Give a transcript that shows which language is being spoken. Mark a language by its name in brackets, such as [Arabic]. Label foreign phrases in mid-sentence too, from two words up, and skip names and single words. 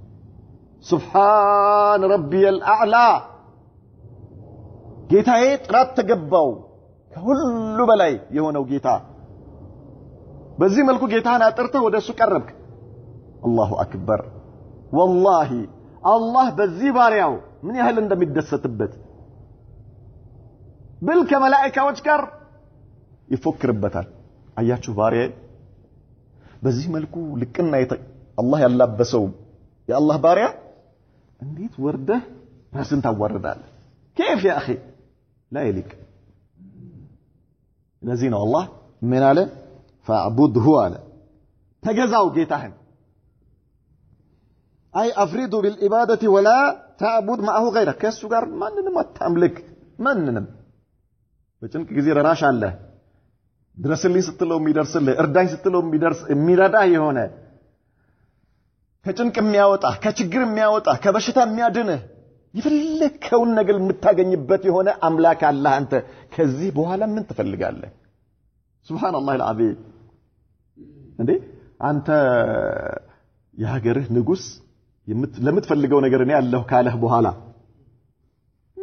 [Arabic] سبحان ربي الأعلى [Amharic] ጌታዬ ጥራት ተገባው ከሁሉ በላይ የሆነው ጌታ። በዚህ መልኩ ጌታን አጥርተህ ወደሱ ቀረብክ። [Arabic] الله أكبر። [Amharic] ወላሂ አላህ በዚህ ባሪያው ምን ያህል እንደሚደሰትበት ብል ከመላእክቶች ጋር ይፎክርበታል። አያችሁ ባሪያ በዚህ መልኩ ልቅና አላህ ያላበሰው የአላህ ባሪያ እንዴት ወርደህ ራስን ታዋርዳለህ [Arabic] كيف يا اخي لا يليق [Amharic] ለዚህ ነው አላህ ምን አለ فاعبده አለ ተገዛው ጌታህን [Arabic] أي أفرده بالعباده ولا تعبد معه غيره [Amharic] ከሱ ጋር ማንንም አታምልክ ማንንም በጭንቅ ጊዜ ራሽ አለ ድረስልኝ ስትለው የሚደርስልህ እርዳኝ ስትለው የሚደርስ የሚረዳ የሆነ ከጭንቅ የሚያወጣ ከችግር የሚያወጣ ከበሽታ የሚያድንህ ይፈልከውን ነገር የምታገኝበት የሆነ አምላክ አላህ አንተ ከዚህ በኋላ ምን ትፈልጋለህ [Arabic] سبحان الله العظيم [Amharic] እንዴ አንተ የሀገርህ ንጉስ ለምትፈልገው ነገር እኔ ያለሁ ካለህ በኋላ ምን